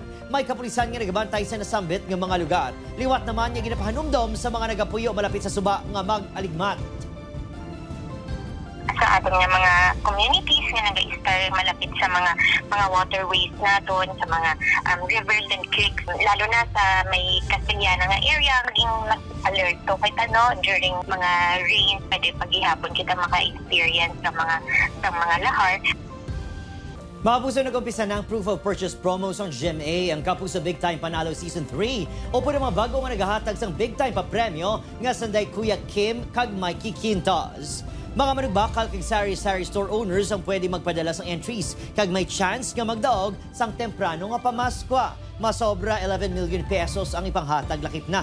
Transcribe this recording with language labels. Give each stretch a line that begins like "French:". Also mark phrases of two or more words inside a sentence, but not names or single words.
Hiligaynon: May kapulisan nga nagabantay sa nasambit nga mga lugar. Liwat naman nga ginapahanumdom sa mga nagapuyo malapit sa suba nga mag-aligmat. Sa ating mga communities nga nag-star malapit sa mga waterways naton, sa mga
English: rivers and creeks,
Hiligaynon: lalo na sa may Castellana nga area, maging mas alert to kahit during mga rains, pwede paghihapon kita maka-experience sa mga lahar. Mapuso nag-umpisa ng
English: proof of purchase promos
Hiligaynon: ang GMA ang Kapuso
English: Big Time
Hiligaynon: Panalo Season 3 o po mga bago nga naghahatag sang big time pa premyo nga sanday Kuya Kim kag Mikey Quintas. Mga manugbakal kag sari-sari
English: store owners
Hiligaynon: ang pwede magpadala sang entries kag may chance nga magdaog sang temprano nga pamaskwa. Masobra 11 million pesos ang ipanghatag lakip na.